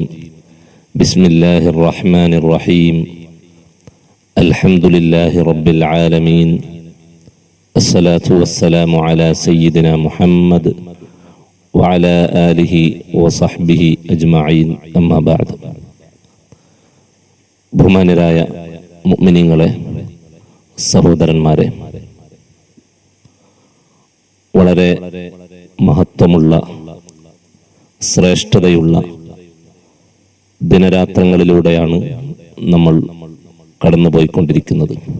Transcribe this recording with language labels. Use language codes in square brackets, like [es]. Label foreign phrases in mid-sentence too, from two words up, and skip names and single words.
[ar] بسم الله الرحمن الرحيم. الحمد لله رب العالمين. الصلاة والسلام على سيدنا محمد وعلى آله وصحبه أجمعين. أما بعد. [ml] ബഹുമാനരായ മുഅ്മിനീങ്ങളെ, സഹോദരന്മാരെ, വളരെ മഹത്വമുള്ള ശ്രേഷ്ഠതയുള്ള ദിനരാത്രങ്ങളിലൂടെയാണ് നമ്മൾ കടന്നുപോയിക്കൊണ്ടിരിക്കുന്നത്.